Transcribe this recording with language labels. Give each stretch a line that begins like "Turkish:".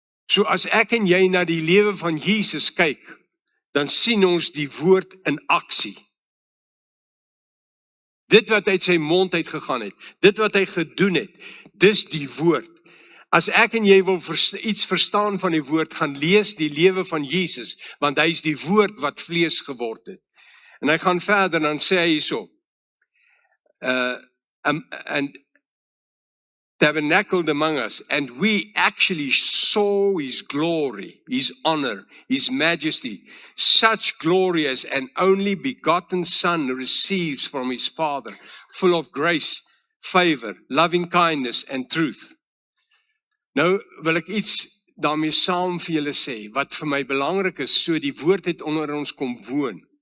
Afrikaans: So as ek en jy na die lewe van Jesus kyk, dan sien ons die woord in aksie. Dit wat uit sy mond uitgegaan het, dit wat hy gedoen het, dis die woord. As ek en jy wil iets verstaan van die woord, gaan lees die lewe van Jesus, want hy is die woord wat vlees geword het. En hy gaan verder, dan sê hy so,
English: and tabernacled among us, and we actually saw his glory, his honor, his majesty, such glory as an only begotten Son receives from his Father, full of grace, favor, loving kindness and truth.
Afrikaans: Nou wil ek iets daarmee saam vir julle sê, wat vir my belangrik is, so die woord het onder ons kom woon.